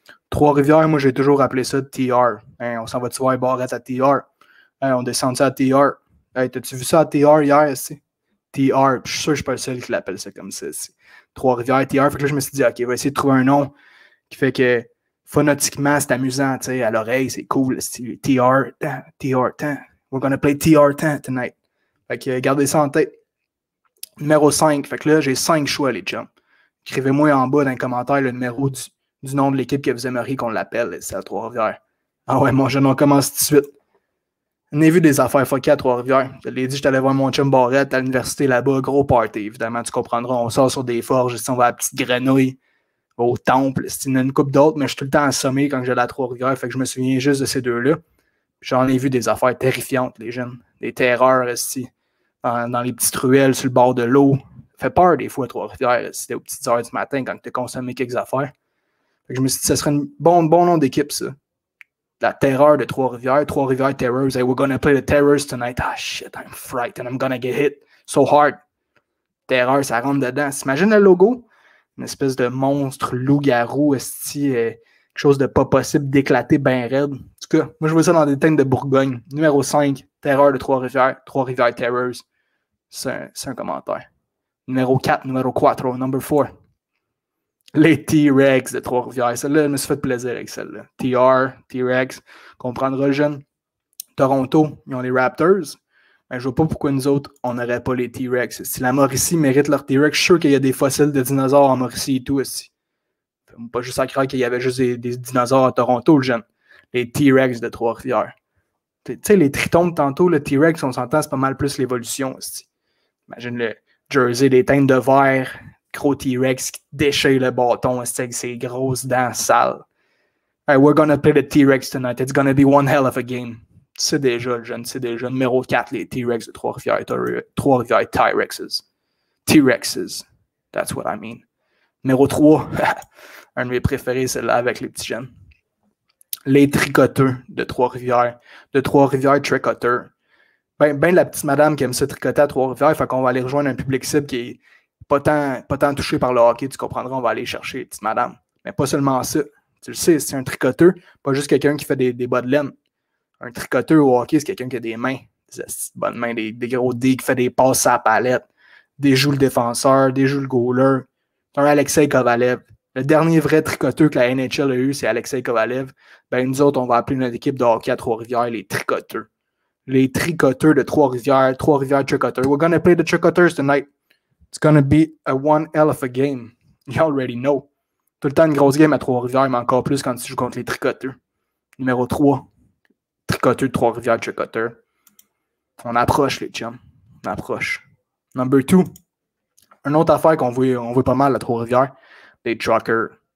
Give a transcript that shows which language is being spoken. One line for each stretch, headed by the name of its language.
French: Trois-Rivières, moi j'ai toujours appelé ça TR. Hein, on s'en va-tu voir Barrette à TR? Hein, on descend ça à TR. Hey, t'as-tu vu ça à TR hier ici? TR. Je suis sûr que je ne suis pas le seul qui l'appelle ça comme ça. Trois-Rivières, TR. Fait que là, je me suis dit, OK, on va essayer de trouver un nom qui fait que phonétiquement, c'est amusant, tu sais, à l'oreille, c'est cool.
English: TR, TR, we're gonna play TR tonight.
French: Fait que gardez ça en tête. Numéro 5, fait que là, j'ai 5 choix, les chums. Écrivez-moi en bas dans les commentaires le numéro du nom de l'équipe que vous aimeriez qu'on l'appelle, c'est à Trois-Rivières. Ah ouais, mon jeune, on commence tout de suite. On a vu des affaires fuckées à Trois-Rivières. Je l'ai dit, j'étais allé voir mon chum Barrette à l'université là-bas, gros party, évidemment, tu comprendras. On sort sur des forges, on va à la petite grenouille, au temple, c'est une couple d'autres, mais je suis tout le temps assommé quand j'allais à Trois-Rivières, fait que je me souviens juste de ces deux-là. J'en ai vu des affaires terrifiantes, les jeunes. Des terreurs, ici, dans les petites ruelles sur le bord de l'eau. Ça fait peur des fois à Trois-Rivières, c'était aux petites heures du matin quand tu as consommé quelques affaires. Fait que je me suis dit, ça serait un bon nom d'équipe, ça. La terreur de Trois-Rivières, Trois-Rivières Terrors.
English: Hey, we're gonna play the Terrors tonight. Ah shit, I'm frightened, I'm gonna get hit so hard.
French: Terreur, ça rentre dedans. T'imagines le logo? Une espèce de monstre loup-garou, quelque chose de pas possible d'éclater bien raide. En tout cas, moi je vois ça dans des teintes de Bourgogne. Numéro 5, Terreur de Trois-Rivières, Trois-Rivières Terrors. C'est un commentaire. Numéro 4,
English: number 4.
French: Les T-Rex de Trois-Rivières. Celle-là, je me suis fait plaisir avec celle-là. T-Rex, comprendra le jeune. Toronto, ils ont les Raptors. Ben, je vois pas pourquoi nous autres, on n'aurait pas les T-Rex. Si la Mauricie mérite leur T-Rex, je suis sûr qu'il y a des fossiles de dinosaures en Mauricie et tout aussi. Pas juste à croire qu'il y avait juste des dinosaures à Toronto, le jeune. Les T-Rex de Trois-Rivières. Tu sais, les tritons de tantôt, le T-Rex, on s'entend, c'est pas mal plus l'évolution aussi. Imagine le jersey des teintes de verre, gros T-Rex qui déchire le bâton avec ses grosses dents sales.
English: Hey, we're gonna play the T-Rex tonight. It's gonna be one hell of a game.
French: C'est déjà le jeune, c'est déjà numéro 4, les T-Rex de Trois-Rivières, Trois-Rivières T-Rexes. T-Rexes.
English: That's what I mean.
French: Numéro 3, un de mes préférés, celle-là avec les petits jeunes. Les tricoteurs de Trois-Rivières Tricoteurs. Ben la petite madame qui aime se tricoter à Trois-Rivières, fait qu'on va aller rejoindre un public cible qui est pas tant touché par le hockey, tu comprendras, on va aller chercher les petites madames. Mais pas seulement ça. Tu le sais, c'est un tricoteur, pas juste quelqu'un qui fait des bas de laine. Un tricoteur au hockey, c'est quelqu'un qui a des mains, des bonnes mains, des gros dés, qui fait des passes à la palette, déjoue le défenseur, déjoue le goaler. C'est un Alexei Kovalev. Le dernier vrai tricoteur que la NHL a eu, c'est Alexei Kovalev. Ben, nous autres, on va appeler notre équipe de hockey à Trois-Rivières les tricoteurs. Les tricoteurs de Trois-Rivières Tricoteurs.
English: We're gonna play the tricoteurs tonight. It's gonna be a one hell of a game. You already know.
French: Tout le temps une grosse game à Trois-Rivières, mais encore plus quand tu joues contre les tricoteurs. Numéro 3. Tricoteurs de Trois-Rivières Tricoteurs. On approche, les chums. On approche.
English: Number 2.
French: Une autre affaire qu'on voit pas mal à Trois-Rivières. Les truckers.